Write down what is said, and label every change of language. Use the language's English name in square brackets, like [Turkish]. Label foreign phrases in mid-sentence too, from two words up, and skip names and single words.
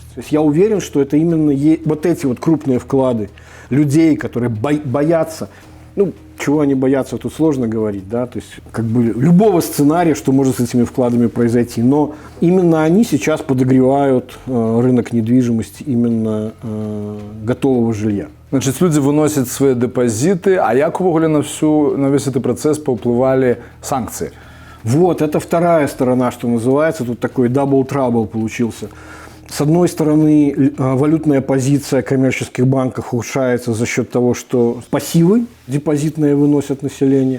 [Russian] То есть я уверен, что это именно вот эти вот крупные вклады людей, которые боятся, ну, чего они боятся, тут сложно говорить, да, то есть как бы любого сценария, что может с этими вкладами произойти, но именно они сейчас подогревают рынок недвижимости, именно готового жилья. Значит, люди выносят свои депозиты, [Ukrainian] а як увогуле [Russian] на весь этот процесс [Ukrainian] повпливали санкции? [Russian] Вот, это вторая сторона, что называется, тут такой [English] double trouble [Russian] получился. С одной стороны, валютная позиция коммерческих банков ухудшается за счет того, что пассивы депозитные выносят население.